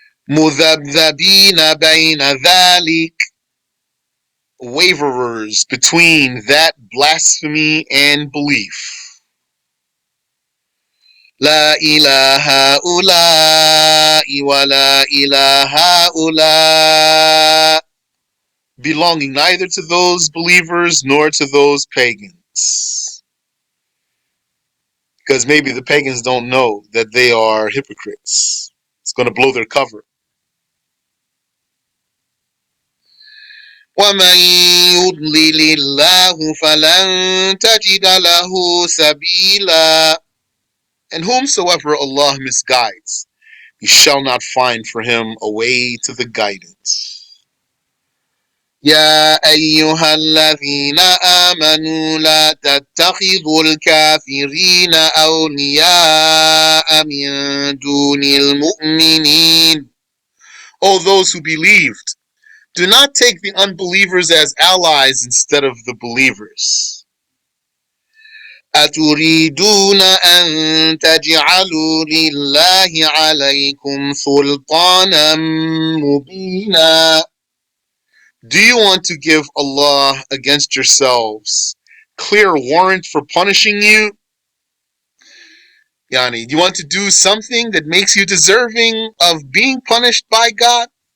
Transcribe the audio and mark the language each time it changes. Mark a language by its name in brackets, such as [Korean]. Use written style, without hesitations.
[Arabic] مُذَبْذَبِينَ بَيْنَ ذَلِكَ. [English] Waverers between that blasphemy and belief. [Arabic] لا إله هؤلاء ولا إله هؤلاء. [English] Belonging neither to those believers nor to those pagans. Because maybe the pagans don't know that they are hypocrites. It's going to blow their cover. [Arabic] وَمَنْ يُضْلِلِ اللَّهُ فَلَنْ تَجِدَ لَهُ سَبِيلًا. [English] And whomsoever Allah misguides, you shall not find for him a way to the guidance. [Arabic] يا أيها الذين آمنوا لا تتخذوا الكافرين أولياء من دون المؤمنين. [English] O those who believed, do not take the unbelievers as allies instead of the believers. [Arabic] أتريدون أن تجعلوا لله عليكم سلطانا مبينا. [English] Do you want to give Allah against yourselves clear warrant for punishing you? Do you want to do something that makes you deserving of being punished by God?